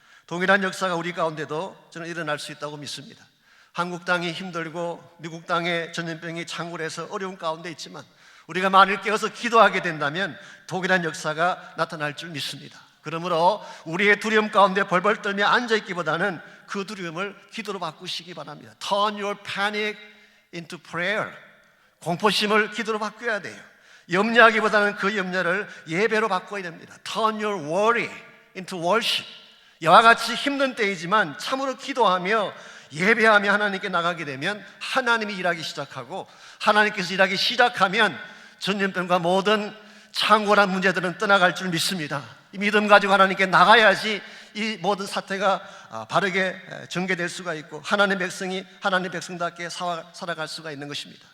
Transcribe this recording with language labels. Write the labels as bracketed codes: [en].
[ko] 동일한 역사가 우리 가운데도 저는 일어날 수 있다고 믿습니다. 한국 땅이 힘들고 미국 땅에 전염병이 창궐해서 어려운 가운데 있지만 우리가 만일 깨어서 기도하게 된다면 동일한 역사가 나타날 줄 믿습니다. 그러므로 우리의 두려움 가운데 벌벌 떨며 앉아있기보다는 그 두려움을 기도로 바꾸시기 바랍니다. [en] Turn your panic into prayer. [ko] 공포심을 기도로 바꿔야 돼요. 염려하기보다는 그 염려를 예배로 바꿔야 됩니다. [en] Turn your worry into worship. [ko] 이와 같이 힘든 때이지만 참으로 기도하며 예배하며 하나님께 나가게 되면 하나님이 일하기 시작하고, 하나님께서 일하기 시작하면 전염병과 모든 창궐한 문제들은 떠나갈 줄 믿습니다. 이 믿음 가지고 하나님께 나가야지 이 모든 사태가 바르게 전개될 수가 있고 하나님의 백성이 하나님의 백성답게 살아갈 수가 있는 것입니다.